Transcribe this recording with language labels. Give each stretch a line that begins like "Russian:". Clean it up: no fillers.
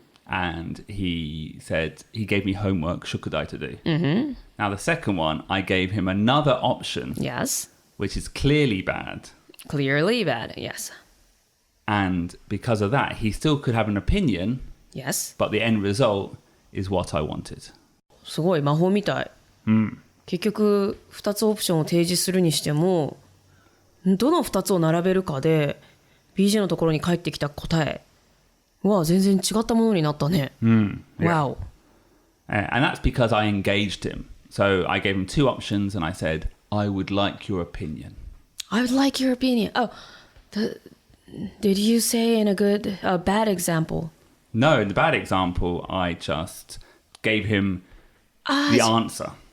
English: And he said, he gave me homework, shukudai to do. Now the second one, I gave him another option. Yes. Which is clearly bad. Clearly bad, yes. And because of that, he still could have an opinion. Yes. But the end result is what I wanted.
Japanese: すごい魔法みたい。結局2つオプションを提示するにしても、どの2つを並べるかで BJ のところに返ってきた答えは全然違ったものになったね。
English: Wow. And that's because I engaged him. So I gave him 2 options and I said, I would like your opinion. I would like your opinion. Did you say in a bad example? No, in the bad example, I just gave him the answer.